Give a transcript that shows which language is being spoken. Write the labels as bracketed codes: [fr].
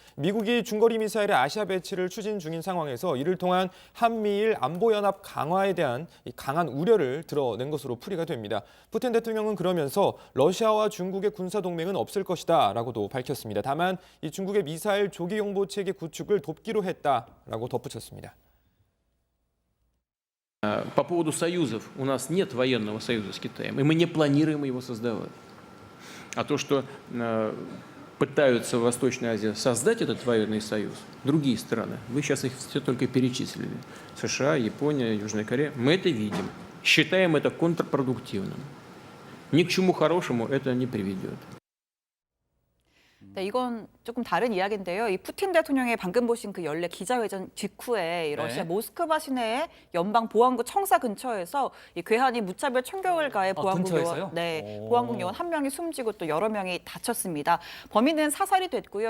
[ko] 미국이 중거리 미사일의 아시아 배치를 추진 중인 상황에서 이를 통한 한미일 안보연합 강화에 대한 이 강한 우려를 드러낸 것으로 풀이가 됩니다. 푸틴 대통령은 그러면서 러시아와 중국의 군사동맹은 없을 것이다라고도 밝혔습니다. 다만 이 중국의 미사일 조기용보 체계 구축을 돕기로 했다라고 덧붙였습니다. [ru] По поводу союзов. У нас нет военного союза с Китаем, и мы не планируем его создавать. А то, что пытаются в Восточной Азии создать этот военный союз, другие страны, вы сейчас их все только перечислили, США, Япония, Южная Корея, мы это видим, считаем это контрпродуктивным. Ни к чему хорошему это не приведет. [ko] 네, 이건 조금 다른 이야기인데요. 이 푸틴 대통령의 방금 보신 그 연례 기자회견 직후에 이 러시아 모스크바 시내의 연방 보안국 청사 근처에서 이 괴한이 무차별 총격을 가해 보안국 근처에서요? 요원, 네, 오. 보안국 요원 한 명이 숨지고 또 여러 명이 다쳤습니다. 범인은 사살이 됐고요.